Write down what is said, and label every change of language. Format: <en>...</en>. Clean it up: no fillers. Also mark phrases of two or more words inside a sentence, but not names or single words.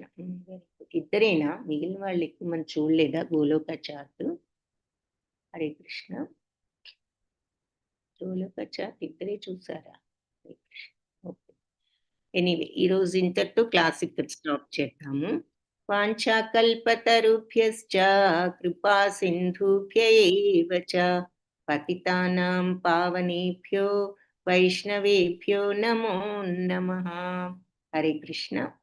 <te>ఇద్దరేనా? మిగిలిన వాళ్ళు ఎక్కువ మంది చూడలేదా గోలోక చార్ట్? హరే కృష్ణ. గోలోక చార్ట్ ఇద్దరే చూసారా? హరే కృష్ణ.</te> <en>Okay, anyway</en> <te>ఈరోజు ఇంతటితో క్లాస్ ఇక్కడ స్టాప్ చేద్దాము.</te> <sa>వాంఛాకల్పతరుభ్యశ్చ కృపా సింధుభ్య ఏవ చ పతితానాం పావనేభ్యో వైష్ణవేభ్యో నమో నమః.</sa> <te>హరే కృష్ణ.</te>